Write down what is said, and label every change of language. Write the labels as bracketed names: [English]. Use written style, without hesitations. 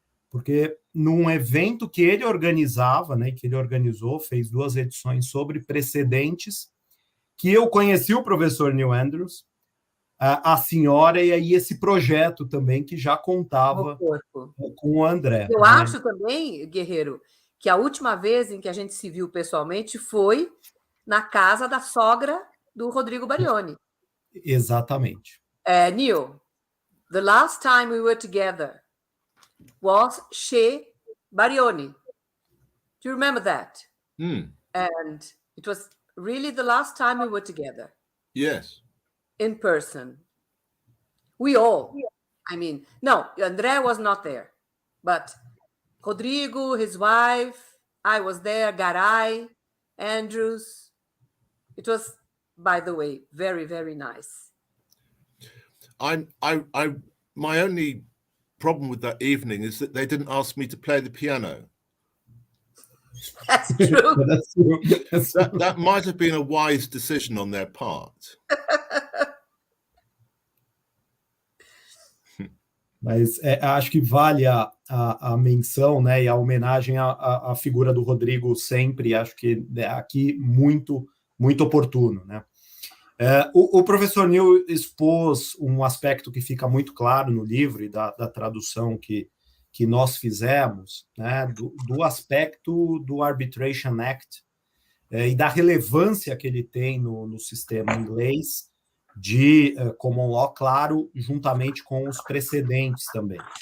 [Portuguese] Porque num evento que ele organizava, né, que ele organizou, fez 2 edições sobre precedentes, que eu conheci o professor New Andrews, a senhora, e aí esse projeto também, que já contava com o André. Eu acho também, Guerreiro, que a última vez em que a gente se viu pessoalmente foi na casa da sogra do Rodrigo Barioni. Exatamente. [English] Neil, the last time we were together was chez Barioni. Do you remember that? And it was really the last time we were together. Yes. In person. We all. I mean, no, André was not there, but Rodrigo, his wife, I was there, Garay, Andrews. It was, by the way, very, very nice. My only problem with that evening is that they didn't ask me to play the piano. That's true. That's true. That might have been a wise decision on their part. [Portuguese] Mas acho que vale a menção, né, e a homenagem à figura do Rodrigo sempre, acho que aqui muito, muito oportuno, né? O professor Neil expôs um aspecto que fica muito claro no livro e da tradução que nós fizemos, né, do aspecto do Arbitration Act e da relevância que ele tem no sistema inglês de common law, claro, juntamente com os precedentes também.